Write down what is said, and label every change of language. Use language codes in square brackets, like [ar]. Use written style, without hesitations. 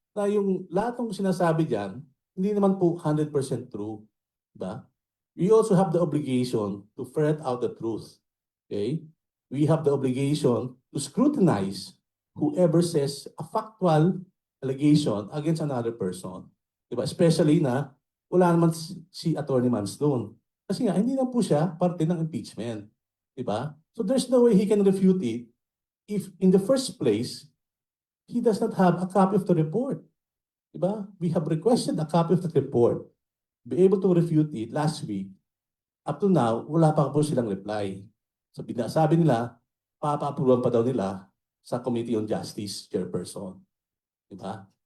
[tl] Na yung lahat ng sinasabi diyan, hindi naman po 100% true, di ba? [en] We also have the obligation to ferret out the truth. Okay? We have the obligation to scrutinize whoever says a factual allegation against another person. [tl] Di ba? Especially na wala naman si Attorney Mans doon. Kasi nga, hindi na po siya parte ng impeachment. Di ba? [en] So there's no way he can refute it if in the first place, he does not have a copy of the report. [tl] Diba? [en] We have requested a copy of the report. Be able to refute it last week. [tl] Up to now, wala pa po silang reply. So sabi nila, papa-approval pa daw nila sa Committee on Justice Chairperson. Diba?